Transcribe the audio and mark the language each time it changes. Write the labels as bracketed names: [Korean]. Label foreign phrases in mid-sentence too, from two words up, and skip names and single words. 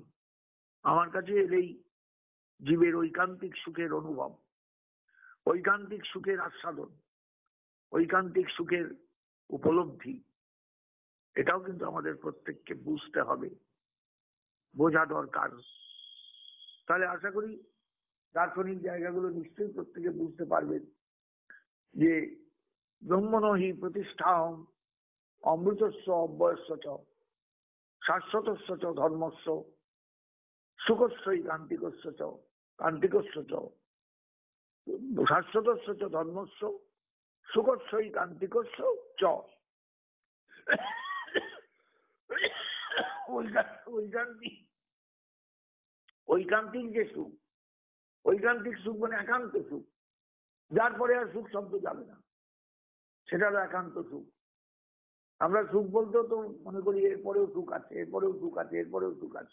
[Bangla] আমার কাছে এলেই জীবের ঐকান্তিক সুখের অনুভব, ঐকান্তিক সুখের আস্বাদন, ঐকান্তিক সুখের উপলব্ধি, এটাও কিন্তু আমাদের প্রত্যেককে বুঝতে হবে, বোঝা দরকার। তাহলে আশা করি দার্শনিক জায়গাগুলো নিশ্চয়ই প্রত্যেকে বুঝতে পারবেন যে [Sanskrit] ব্রহ্মণহি প্রতিষ্ঠা, অমৃতস্য অব্যয়স্য চ, শাশ্বতস্য চ ধর্মস্য, সুখস্যই কান্তিকস্য চ, কান্তিকস্য চ, শাশ্বতস্য চ ধর্মস্য, সুখস্যই কান্তিকস্য চ। [Bangla] ঐকান্তিক যে সুখ, ঐকান্তিক সুখ মানে একান্ত সুখ, যার পরে আর সুখ শব্দ যাবে না, সেটা হলো একান্ত সুখ। আমরা সুখ বলতেও তো মনে করি এরপরেও সুখ আছে, এরপরেও সুখ আছে, এরপরেও সুখ আছে।